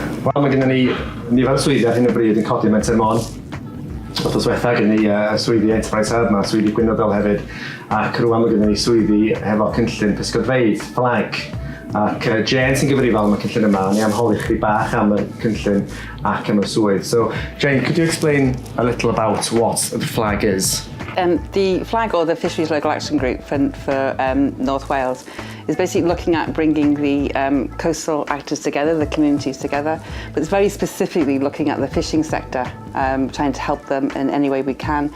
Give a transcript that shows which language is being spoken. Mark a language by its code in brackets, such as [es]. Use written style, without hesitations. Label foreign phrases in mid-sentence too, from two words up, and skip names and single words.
[cy] Wel, mae gennym ni nifer o swyddi ar hyn o bryd yn codi Menter Môn. Wrth oswetha gennym ni swyddi Enterprise Hub, mae swyddi gweinyddiol hefyd, ac rwan mae gennym ni swyddi hefo cynllun pysgodfeydd, flag. Ac Jane sy'n gyfrifol am y cynllun yma, ni am holi chi bach am y cynllun ac am y swydd. [en] So, Jane, could you explain a little about what the flag is? The flag, or the Fisheries Local Action Group for North Wales, is basically looking at bringing the coastal actors together, the communities together, but it's very specifically looking at the fishing sector, trying to help them in any way we can.